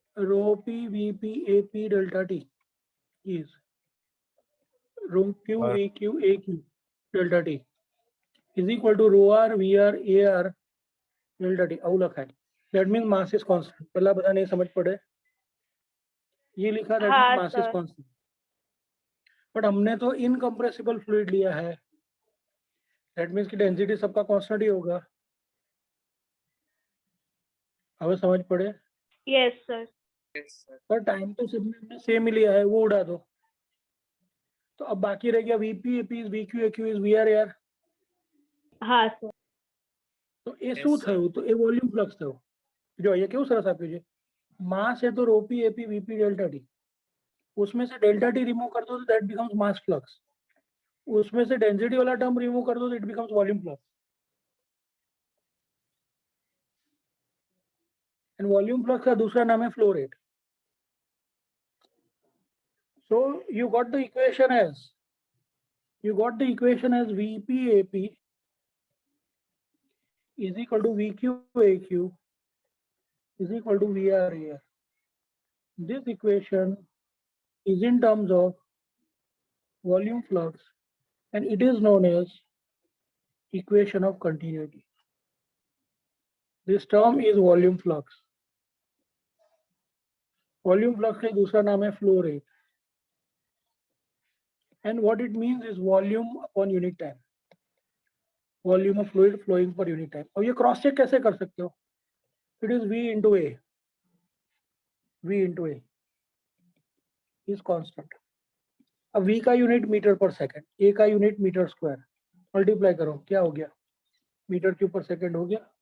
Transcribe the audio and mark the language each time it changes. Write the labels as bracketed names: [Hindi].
[English] Rho P Vp Ap delta T is rho Q Aq Aq delta T is equal to rho R Vr Ar delta T. [Gujarati] આવું લખાય. [English] That means mass is constant. [Gujarati] પહેલા બધાને સમજ પડે? [Hindi] ये लिखा [English] that [Hindi] हाँ, [English] means mass is sir. constant. But [Hindi] हमने तो इनकम्प्रेसिबल फ्लूइड लिया है. [English] That means [Hindi] कि डेंसिटी सबका कांस्टेंट ही होगा. [Gujarati] હવે [Hindi] समझ पड़े? [English] Yes sir. [Hindi] पर टाइम तो सबने सेम ही लिया है, वो उड़ा दो. तो अब बाकी रह गया VP AP is VQ acute is VR यार. [Gujarati] હા સર. तो એ શું થયું? તો એ વોલ્યુમ ફ્લક્સ થયો. જો અહીંયા કેવું સરસ આપ્યું છે, [Hindi] मास है तो [Gujarati] ρp ap vp delta T. [Hindi] उसमें से डेल्टा टी रिमूव कर दो तो [English] That becomes mass flux. [Hindi] उसमें से डेंसिटी वाला टर्म रिमूव कर दो तो [English] It becomes volume flux. [Hindi] And volume flux का दूसरा नाम है flow rate. [English] So you got the equation as Vp Ap is equal to Vq Aq is equal to Vr Ar. This equation is in terms of volume flux and it is known as equation of continuity. This term is volume flux. [Hindi] Volume flux का दूसरा नाम है flow rate. [English] And what it means is volume upon unit time. Volume of fluid flowing per unit time. [Hindi] अब ये cross check कैसे कर सकते हो? [English] It is V into A. V into A is constant. [Hindi] अब v का unit metre पर second, a का यूनिट मीटर स्क्वायर, मल्टीप्लाई करो क्या हो गया, मीटर क्यूब पर सेकंड हो गया।